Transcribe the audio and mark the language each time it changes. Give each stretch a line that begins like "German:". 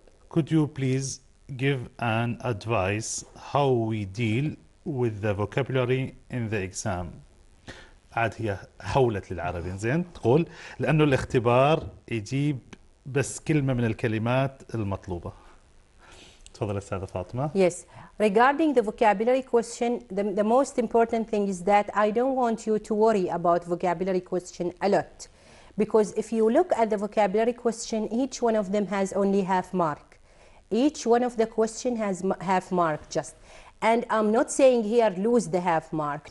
English: Could you please give an advice how we deal with the vocabulary in the exam?
Arabic: عاد هي حولت للعربي. زين تقول لأنه الاختبار يجيب بس كلمة من الكلمات المطلوبة. تفضل أستاذة فاطمة.
English: Yes, regarding the vocabulary question, the most important thing is that I don't want you to worry about vocabulary question a lot, because if you look at the vocabulary question, each one of them has only half mark. Each one of the question has half mark just. And I'm not saying here lose the half mark.